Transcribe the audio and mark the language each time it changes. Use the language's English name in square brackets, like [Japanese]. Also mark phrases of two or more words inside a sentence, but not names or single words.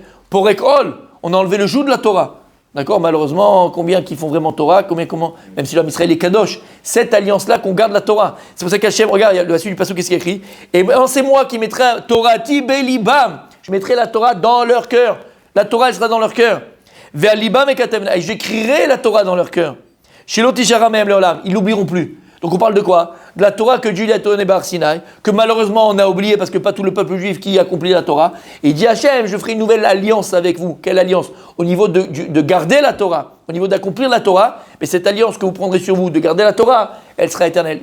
[French] Pour Ekol, on a enlevé le joug de la Torah. D'accord? Malheureusement, combien qui font vraiment Torah, comment, même si l'homme Israël est Kadosh, cette alliance-là qu'on garde la Torah. C'est pour ça qu'Hachem, regarde, il y a la suite du passage, qu'est-ce qu'il y a écrit? Et c'est moi qui mettrai [Hebrew] תורתי בליבם. [French] Je mettrai la Torah dans leur cœur. La Torah, elle sera dans leur cœur. [Hebrew] ועל ליבם אכתבנה. [French] Et j'écrirai la Torah dans leur cœur. [Hebrew] שלא תשכח מהם לעולם. [French] Ils l'oublieront plus. Donc on parle de quoi? De la Torah que Dieu lui a donnée par Sinaï, que malheureusement on a oublié parce que pas tout le peuple juif qui accomplit la Torah. Et il dit Hachem, je ferai une nouvelle alliance avec vous. Quelle alliance? Au niveau de garder la Torah, au niveau d'accomplir la Torah. Mais cette alliance que vous prendrez sur vous de garder la Torah, elle sera éternelle.